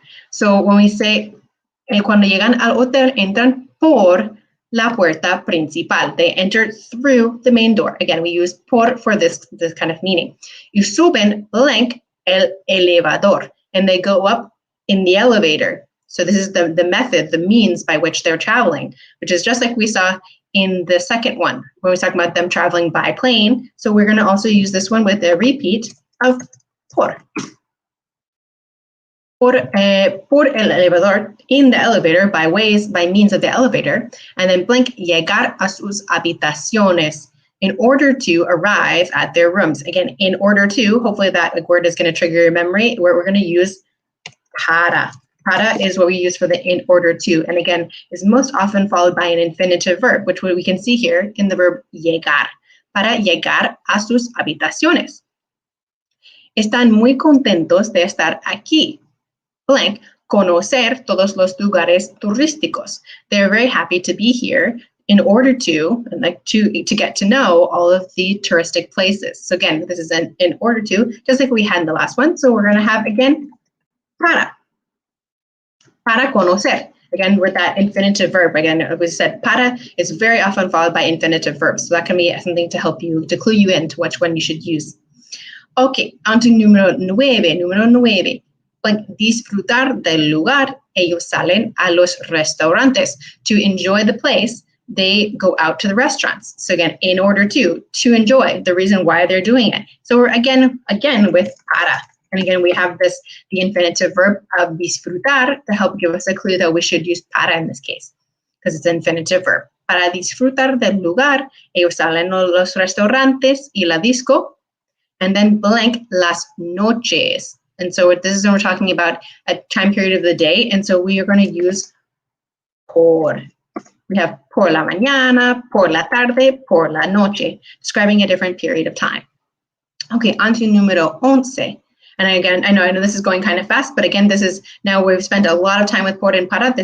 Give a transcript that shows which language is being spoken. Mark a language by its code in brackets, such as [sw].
[en] So when we say [es] cuando llegan al hotel, entran por la puerta principal. [en] They enter through the main door. Again, we use por for this kind of meaning. [es] Y suben blank el elevador, [en] and they go up in the elevator. So this is the method, the means by which they're traveling, which is just like we saw in the second one, when we were talking about them traveling by plane. So we're going to also use this one with a repeat of por. [es] Por el elevador, [en] in the elevator, by means of the elevator, and then [es] blank llegar a sus habitaciones, [en] in order to arrive at their rooms. Again, in order to, hopefully that word is going to trigger your memory, where we're going to use para. Para is what we use for the in order to, and again, is most often followed by an infinitive verb, which we can see here in the verb llegar. [es] Para llegar a sus habitaciones. Están muy contentos de estar aquí. Blank, conocer todos los lugares turísticos. [en] They're very happy to be here in order to, to get to know all of the touristic places. So again, this is an in order to, just like we had in the last one. So we're going to have, again, [es] para conocer. [en] Again, with that infinitive verb, again, we said para is very often followed by infinitive verbs. So that can be something to help you, to clue you in to which one you should use. Okay, on to número 9. [es] Like disfrutar del lugar, ellos salen a los restaurantes. [en] To enjoy the place, they go out to the restaurants. So again, in order to enjoy, the reason why they're doing it. So we're again with para. And again, we have the infinitive verb of disfrutar to help give us a clue that we should use para in this case, because it's an infinitive verb. [es] Para disfrutar del lugar, ellos salen los restaurantes y la disco, [en] and then blank [es] las noches. [en] And so this is when we're talking about a time period of the day, and so we are going to use por. We have [es] por la mañana, por la tarde, por la noche, [en] describing a different period of time. Okay, on to número 11. And again, I know this is going kind of fast, but again, this is, now we've spent a lot of time with por and para.